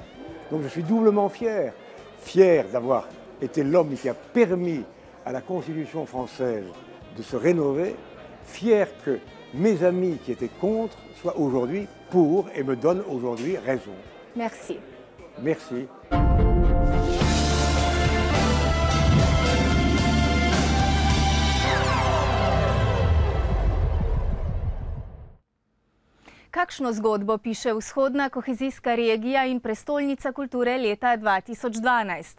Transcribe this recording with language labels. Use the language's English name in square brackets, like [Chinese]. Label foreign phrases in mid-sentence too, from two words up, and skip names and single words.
[French] Donc je suis doublement fier. Fier d'avoir été l'homme qui a permis à la Constitution française de se rénover, fier que mes amis qui étaient contre soient aujourd'hui pour et me donnent aujourd'hui raison. Merci. Merci. [Slovenian] Kakšno zgodbo piše vzhodna kohezijska regija in prestolnica kulture leta 2012?